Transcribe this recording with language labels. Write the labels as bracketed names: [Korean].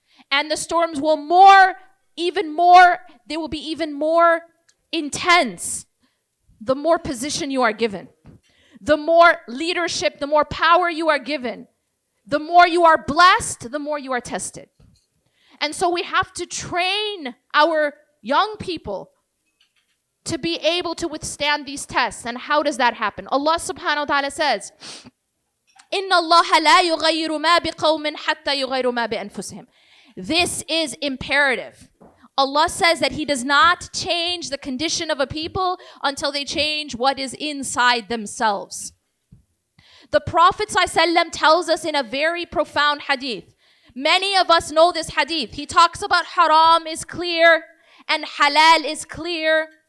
[English] And the storms will they will be even more intense the more position you are given. The more leadership, the more power you are given. The more you are blessed, the more you are tested. And so we have to train our young people to be able to withstand these tests. And how does that happen? Allah subhanahu wa ta'ala says, [Arabic] إِنَّ اللَّهَ لَا يُغَيِّرُ مَا بِقَوْمٍ حَتَّى يُغَيِّرُ مَا بِأَنفُسِهِمْ. [English] This is imperative. Allah says that He does not change the condition of a people until they change what is inside themselves. The Prophet ﷺ tells us in a very profound hadith. Many of us know this hadith. He talks about haram is clear and halal is clear.